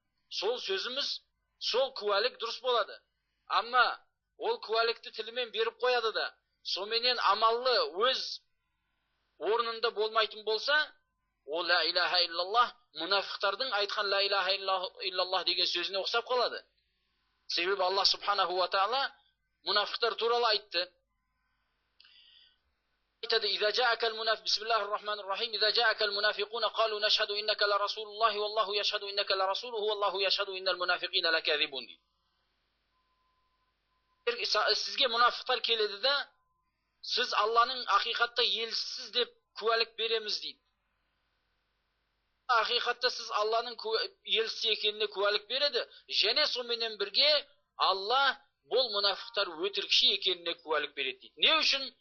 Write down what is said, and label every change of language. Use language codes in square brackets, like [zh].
[kk] Сол сөзіміз, сол куәлік дұрыс болады. Амма ол куәлікті тілімен беріп қояды да, соменен амаллы өз орнында болмайтын болса, о ла илаха иллаллах мұнафиқтардың айтқан ла илаха иллаллах деген сөзіне ұқсап қалады. Себебі Аллах субханаху ва таала мұнафиқтар туралы айтты. [ar] إذا جاءك المنافق بسم الله الرحمن الرحيم إذا جاءك المنافقون قالوا نشهد إنك لرسول الله والله يشهد إنك لرسوله والله يشهد إن المنافقين لكاذبون. [kk] Sizге мұнафиқтар келеді де, сіз Алланың ақиқатта елсіз деп куәлік береміз дейді. Ақиқатта сіз Алланың елсіз екеніне куәлік береді, және сонымен бірге Алла бұл мұнафиқтар өтірікші екеніне куәлік береді дейді. Не үшін?